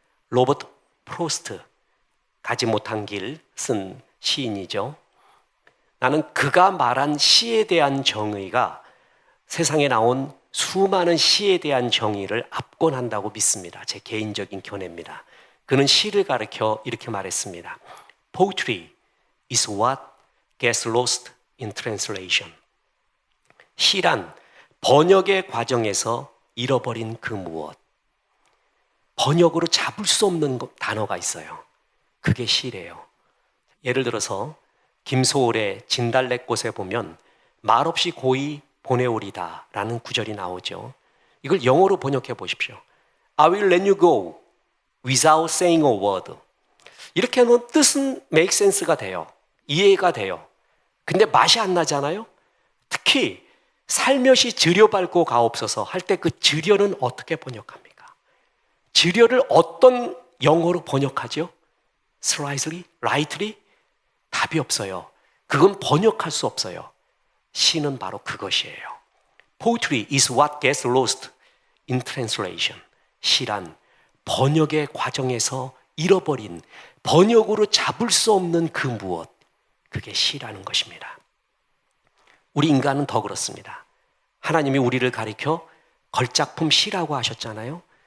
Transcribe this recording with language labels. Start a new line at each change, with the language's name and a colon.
Korean: 로버트 프로스트, 가지 못한 길 쓴 시인이죠. 나는 그가 말한 시에 대한 정의가 세상에 나온 수많은 시에 대한 정의를 압권한다고 믿습니다. 제 개인적인 견해입니다. 그는 시를 가르쳐 이렇게 말했습니다.
English: Poetry is what gets lost in translation.
Korean: 시란 번역의 과정에서 잃어버린 그 무엇. 번역으로 잡을 수 없는 단어가 있어요. 그게 시래요. 예를 들어서 김소월의 진달래꽃에 보면 말없이 고이 보내오리다 라는 구절이 나오죠. 이걸 영어로 번역해 보십시오.
English: I will let you go without saying a word.
Korean: 이렇게 하면 뜻은
English: make sense
Korean: 가 돼요. 이해가 돼요. 근데 맛이 안 나잖아요. 특히 살며시 들여밟고 가옵소서 할 때 그 들여는 어떻게 번역합니까? 들여를 어떤 영어로 번역하죠?
English: slightly, lightly?
Korean: 답이 없어요. 그건 번역할 수 없어요. 시는 바로 그것이에요.
English: Poetry is what gets lost in translation.
Korean: 시란 번역의 과정에서 잃어버린, 번역으로 잡을 수 없는 그 무엇, 그게 시라는 것입니다. 우리 인간은 더 그렇습니다. 하나님이 우리를 가리켜 걸작품 시라고 하셨잖아요.